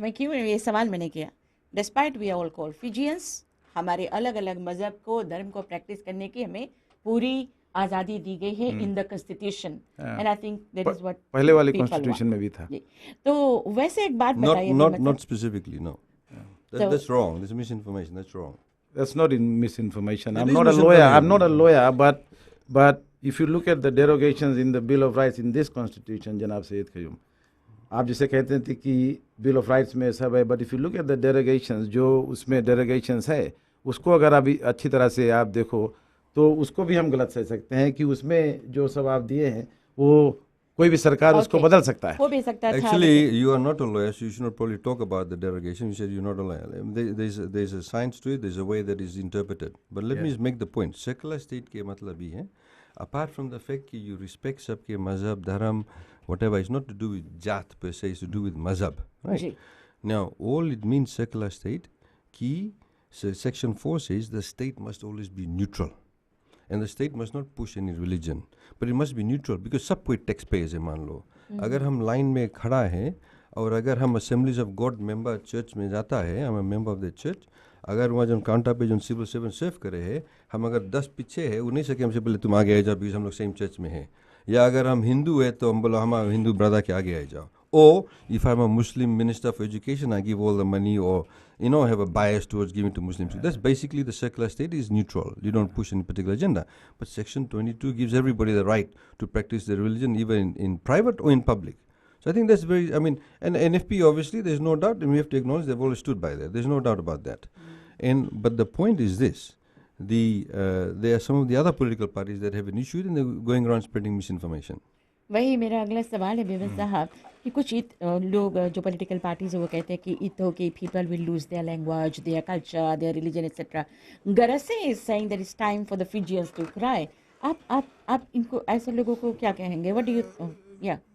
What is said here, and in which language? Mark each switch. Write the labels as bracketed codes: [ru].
[hi] मैं क्यों ये सवाल मैंने किया, [en] despite we all call Fijians, [hi] हमारे अलग अलग मजहब को, धर्म को प्रैक्टिस करने की हमें पूरी आज़ादी दी गई है [en] in the constitution, and I think that is what [hi] पहले वाले कॉन्स्टिट्यूशन में भी था. तो वैसे एक बात बताइए. [en] Not specifically, no. That's wrong. There's misinformation. That's wrong. That's not misinformation. I'm not a lawyer, but if you look at the derogations in the Bill of Rights in this constitution, [hi] जनाब सैयद खयूम, आप जिसे कहते थे कि bill of rights में सब है, [en] but if you look at the derogations, [hi] जो उसमें डेरोगेशंस है उसको अगर अभी अच्छी तरह से आप देखो तो उसको भी हम गलत कह सकते हैं कि उसमें जो सब आप दिए हैं वो कोई भी सरकार उसको [en] Okay. [hi] बदल सकता है। हो भी सकता था [en] Actually, you are not a lawyer, so you should not probably talk about the derogation. You said you're not a lawyer. There's a science to it. There's a way that is interpreted. But let me just make the point. Secular state [hi] के मतलब ही है, [en] apart from the fact कि you respect [hi] सबके मजहब, धर्म, [en] whatever, it's not to do with जात per se, it's to do with मजहब, right? [hi] Ji. [en] Now, all it means secular state [hi] कि [en] section 4 says the state must always be neutral. And the state must not push any religion, but it must be neutral because [hi] सब कोई tax payers है मान लो। अगर हम line में खड़ा है और अगर हम assemblies of God member church में जाता है, हम मेंबर ऑफ द चर्च, अगर वहाँ जो काउंटर पे जो सिविल सर्वेंट सर्व करे है, हम अगर 10 पीछे है वो नहीं सके हमसे पहले तुम आगे आ जाओ बिकॉज हम लोग सेम चर्च में है। या अगर हम हिंदू है तो हम बोलो हम हिंदू ब्रदर के आगे आ जाओ। [en] Or if I'm a Muslim minister for education, I give all the money, or have a bias towards giving to Muslims. That's basically the secular state is neutral. You don't push any particular agenda. But Section 22 gives everybody the right to practice their religion, even in private or in public. So I think that's very. and NFP obviously there's no doubt, and we have to acknowledge they've always stood by that. There's no doubt about that. But the point is this: there are some of the other political parties that have an issue and they're going around spreading misinformation. [hi] वही मेरा अगला सवाल है बेबस साहब कि कुछ लोग जो पॉलिटिकल पार्टीज है वो कहते हैं कि [en] ITaukei people will lose their language, their culture, their religion etcetera. गरसे is saying that it's time for the Fijians to cry. [hi] आप इनको ऐसे लोगों को क्या कहेंगे? [en] what do you या